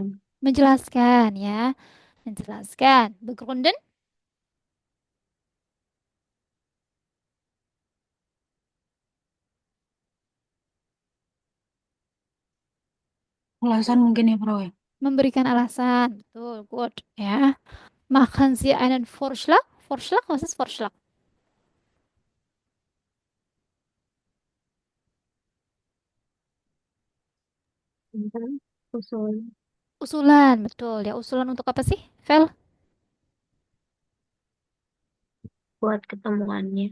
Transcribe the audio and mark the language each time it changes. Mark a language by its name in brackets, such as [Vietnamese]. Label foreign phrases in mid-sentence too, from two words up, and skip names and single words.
[Indonesian] Menjelaskan ya. Menjelaskan. Begründen? Alasan mungkin ya, Bro ya. Memberikan alasan. Betul, good ya. [German] Machen Sie einen Vorschlag? Vorschlag, was ist Vorschlag? [Indonesian] Tentang usul Usulan, betul ya. Usulan untuk apa sih, Vel? buat ketemuannya.